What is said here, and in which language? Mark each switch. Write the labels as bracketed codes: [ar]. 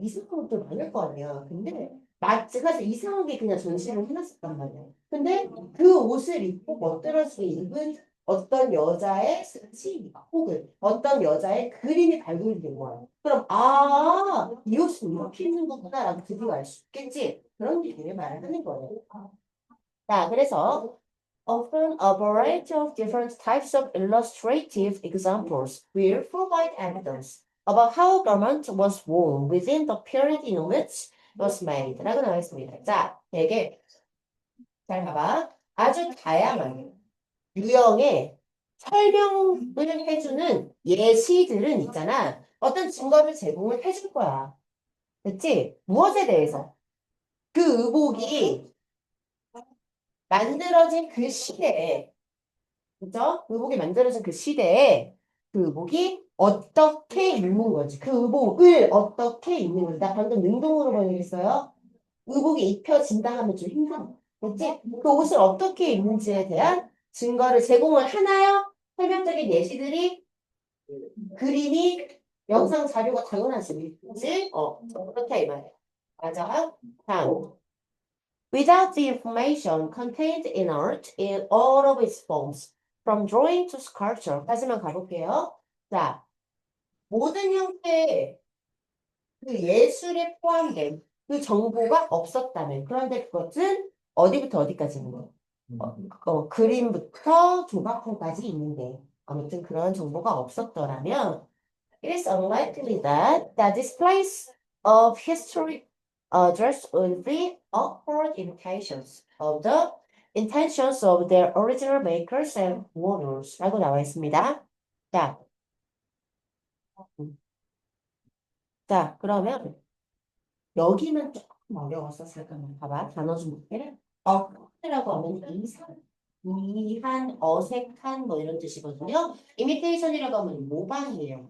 [ko] 이상한 것도 많을 거 아니야. 근데 마치 그래서 이상하게 그냥 전시를 해놨었단 말이야. 근데 그 옷을 입고 멋들어지게 입은 어떤 여자의 스치 혹은 어떤 여자의 그림이 발굴된 거야. 그럼 이 옷은 이렇게 입는 거구나라고 드디어 알 수 있겠지. 그런 느낌의 말을 하는 거예요. 자, 그래서 [en] often a variety of different types of illustrative examples will provide evidence about how garment was worn within the period in which it was made. [ko] 라고 나와 있습니다. 자, 되게 잘 봐봐. 아주 다양한 유형의 설명을 해주는 예시들은 있잖아. 어떤 증거를 제공을 해줄 거야. 그치? 무엇에 대해서? 그 의복이 만들어진 그 시대에 그죠? 의복이 만들어진 그 시대에 그 의복이 어떻게 입는 건지 그 의복을 어떻게 입는 건지 나 방금 능동으로 번역했어요. 의복이 입혀진다 하면 좀 힘들어. 그렇지? 그 옷을 어떻게 입는지에 대한 증거를 제공을 하나요? 설명적인 예시들이, 그림이, 영상 자료가 당연하지. 그치? 그렇다 이 말이야. 맞아. 다음. [en] Without the information contained in art in all of its forms, from drawing to sculpture. [ko] 다시만 가볼게요. 자, 모든 형태의 그 예술에 포함된 그 정보가 없었다면, 그런데 그것은 어디부터 어디까지 있는 거예요? 그림부터 조각품까지 있는데, 아무튼 그런 정보가 없었더라면, [en] it is unlikely that the displays of history dress would be awkward intentions of their original makers and owners [ko] 라고 나와 있습니다. 자, 그러면 여기는 조금 어려웠어. 잠깐만 봐봐. 단어 좀 볼게. awkward라고 하면 이한, 어색한 뭐 이런 뜻이거든요. imitation이라고 하면 모방이에요.